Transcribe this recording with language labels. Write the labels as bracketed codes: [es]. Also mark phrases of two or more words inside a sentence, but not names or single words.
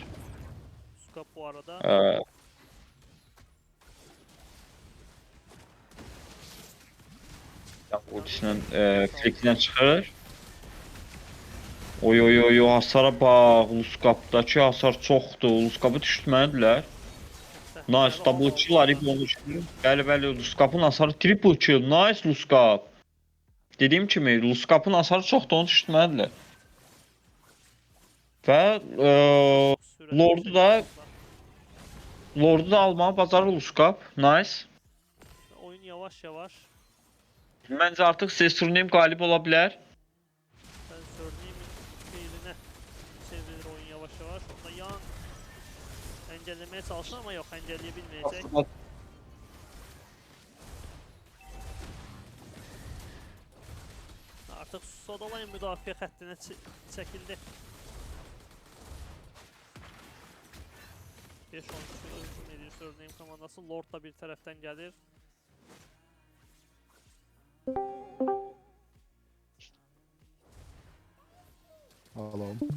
[az] Skap bu arada. Ultisindən flikindən çıxır. Oy hasara bax. Luskapdakı hasar çoxdur. Luskapı düşürmədilər. [en] Nice double kill [az] arayıb olmuş. Bəli, Luskapın hasarı [en] triple kill. Nice [az] Luskap. Dediyim kimi Luskapın hasarı çoxdur, onu düşürmədilər. Və Lord'u da almağı bacarır Luskap. Nice. Oyun yavaş yavaş. Məncə artıq Zestrun'un qalib ola bilər. [tr] Ben Surname'in fiiline çevrilir oyun yavaş yavaş. Onda Young engellemeye çalıştı ama yok, engelleyebilmeyecek. [az] Artık Soda Line müdafiə xəttinə çəkildi. 5-13 hücum edir Surname komandası. Lord da bir tərəfdən gəlir. Hello.